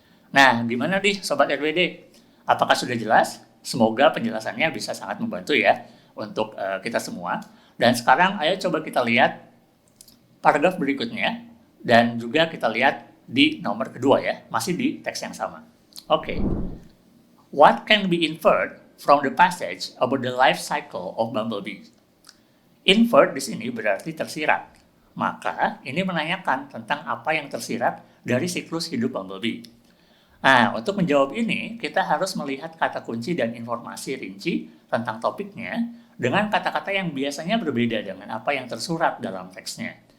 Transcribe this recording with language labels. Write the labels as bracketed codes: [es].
[id] Nah, gimana nih Sobat RWD? Apakah sudah jelas? Semoga penjelasannya bisa sangat membantu ya untuk kita semua. Dan sekarang ayo coba kita lihat paragraf berikutnya dan juga kita lihat di nomor kedua ya, masih di teks yang sama. Oke. [en] What can be inferred from the passage about the life cycle of bumblebees? [id] Inferred di sini berarti tersirat. Maka ini menanyakan tentang apa yang tersirat dari siklus hidup bumblebee. Nah, untuk menjawab ini, kita harus melihat kata kunci dan informasi rinci tentang topiknya dengan kata-kata yang biasanya berbeda dengan apa yang tersurat dalam teksnya.